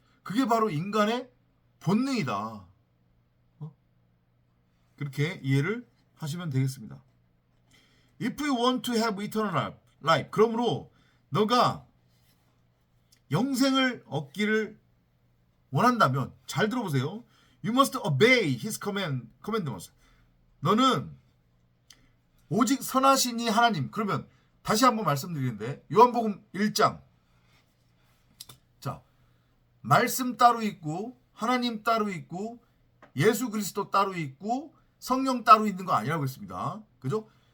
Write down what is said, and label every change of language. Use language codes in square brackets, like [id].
[ko] 그게 바로 인간의 본능이다. 그렇게 이해를 하시면 되겠습니다. [en] If you want to have eternal life, [ko] 그러므로 너가 영생을 얻기를 원한다면 잘 들어보세요. [en] You must obey his commandments. [ko] 너는 오직 선하시니 하나님. 그러면 다시 한번 말씀드리는데 요한복음 1장. 자, 말씀 따로 있고 하나님 따로 있고 예수 그리스도 따로 있고 성령 따로 있는 거 아니라고 했습니다. 그죠?